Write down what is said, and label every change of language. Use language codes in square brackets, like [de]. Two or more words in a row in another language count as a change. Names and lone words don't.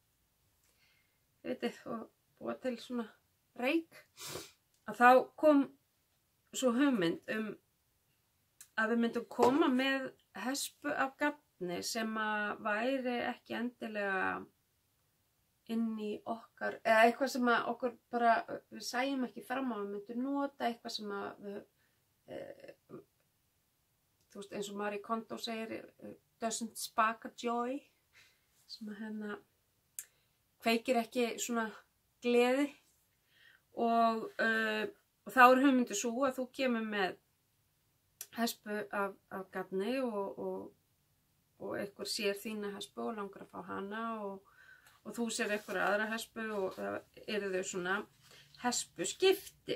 [is] og búa til svona reik að þá kom svo hugmynd að við myndum koma með hespu af gatni sem að væri ekki endilega inn í okkar, eða eitthvað sem að okkur bara, við sæjum ekki fram á, við myndum nota eitthvað sem að við, þú veist eins og Marie Kondo segir, [en] doesn't spark a joy, [is] sem að hérna kveikir ekki svona gleði og þá er hugmyndin svo að þú kemur með hespu af gatni og einhver sér þína hespu og langar að fá hana og þú sér einhver aðra hespu og eru þau svona hespu skipti.